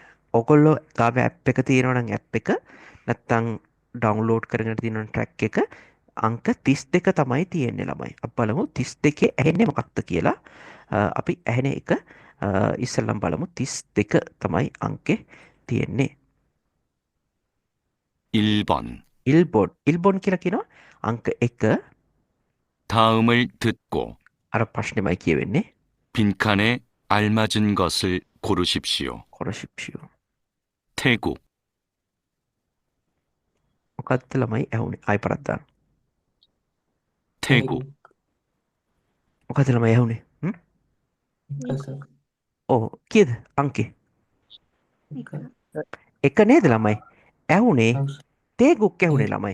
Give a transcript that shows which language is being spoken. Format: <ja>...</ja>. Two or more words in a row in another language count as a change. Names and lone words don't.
<si>ඔගොල්ලෝ ගාව ඇප් එක තියෙනවා නම් ඇප් එක නැත්තම් ඩවුන්ලෝඩ් කරගෙන තියෙන ට්‍රැක් එක අංක 32 තමයි තියෙන්නේ ළමයි. අපි බලමු 32 ඇහෙන්නේ මොකක්ද කියලා. අපි ඇහෙන එක ඉස්සෙල්ලම බලමු 32 තමයි අංකේ තියෙන්නේ.</si> <ko>1번.</ko> <si>일본 කියලා කියනවා අංක 1.</si> <ko>다음을 듣고</ko> <si>අර ප්‍රශ්නෙමයි කියවෙන්නේ.</si> <ko>빈칸에 알맞은 것을 고르십시오. කොර십시오. 태국,</ko> <si>මොකක්ද ළමයි ඇහුනේ? ආයි පරක් දාන්න.</si> <ko>태국,</ko> <si>මොකක්ද ළමයි ඇහුනේ? ඔව් කීයද අංකේ? එක නේද ළමයි? ඇහුනේ තේගුක් ඇහුනේ ළමයි.</si>